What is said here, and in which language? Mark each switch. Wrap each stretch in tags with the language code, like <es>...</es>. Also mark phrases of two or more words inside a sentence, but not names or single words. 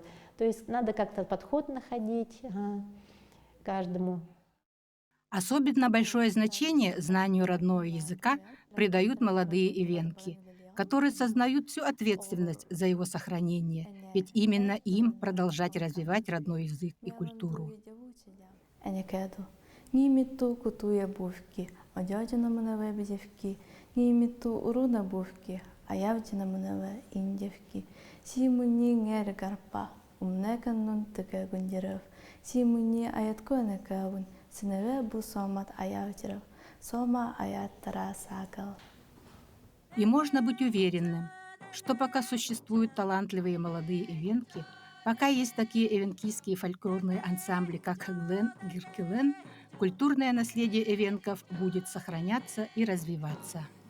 <ru>То есть надо как-то подход находить каждому. Особенно большое значение знанию родного языка придают молодые ивенки, которые сознают всю ответственность за его сохранение, ведь именно им продолжать развивать родной язык и культуру.</ru> <evn>Нимиту кутуя бувки, одядина маневе безевки, нимиту уруна бувки, а явдина маневе индевки. Симуни ngер гарпа, умнеканнун тыка гундерев, симуни аятконекавун, синеве бу сомат аявдерев, сома аяттара сагал.</evn> <ru>И можно быть уверенным, что пока существуют талантливые молодые ивенки, пока есть такие эвенкийские фольклорные ансамбли, как Хэглен, Гиркелен, культурное наследие эвенков будет сохраняться и развиваться.</ru>